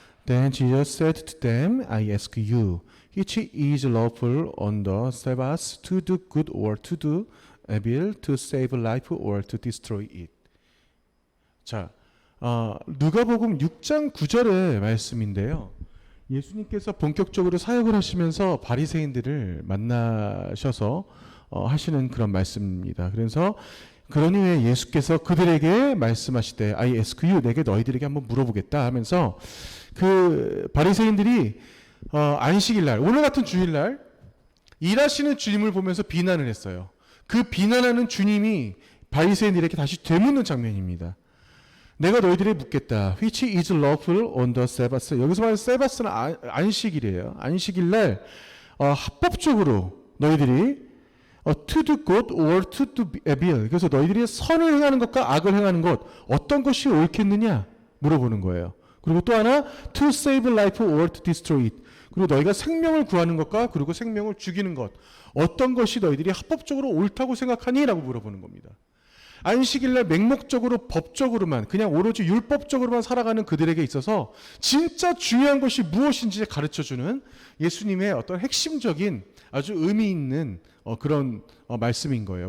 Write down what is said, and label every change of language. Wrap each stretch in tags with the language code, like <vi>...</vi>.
<en>Then Jesus said to them, I ask you, which is lawful on the Sabbath, to do good or to do evil, to save life or to destroy it.</en> <ko>자, 누가복음 6장 9절의 말씀인데요. 예수님께서 본격적으로 사역을 하시면서 바리새인들을 만나셔서 하시는 그런 말씀입니다. 그래서 그러니 왜 예수께서 그들에게 말씀하시되</ko> <en>I ask you,</en> <ko>내게 너희들에게 한번 물어보겠다 하면서 그 바리새인들이 안식일날, 오늘 같은 주일날 일하시는 주님을 보면서 비난을 했어요. 그 비난하는 주님이 바리새인들에게 다시 되묻는 장면입니다. 내가 너희들에게 묻겠다.</ko> <en>Which is lawful on the Sabbath?</en> <ko>여기서 말하는 세바스는 안식일이에요. 안식일날 합법적으로 너희들이</ko> <en>to do good or to do evil.</en> <ko>그래서 너희들이 선을 행하는 것과 악을 행하는 것 어떤 것이 옳겠느냐 물어보는 거예요. 그리고 또 하나</ko> <en>to save life or to destroy it.</en> <ko>그리고 너희가 생명을 구하는 것과 그리고 생명을 죽이는 것 어떤 것이 너희들이 합법적으로 옳다고 생각하니? 라고 물어보는 겁니다. 안식일날 맹목적으로 법적으로만 그냥 오로지 율법적으로만 살아가는 그들에게 있어서 진짜 중요한 것이 무엇인지 가르쳐주는 예수님의 어떤 핵심적인 아주 의미 있는 그런 말씀인 거예요.</ko>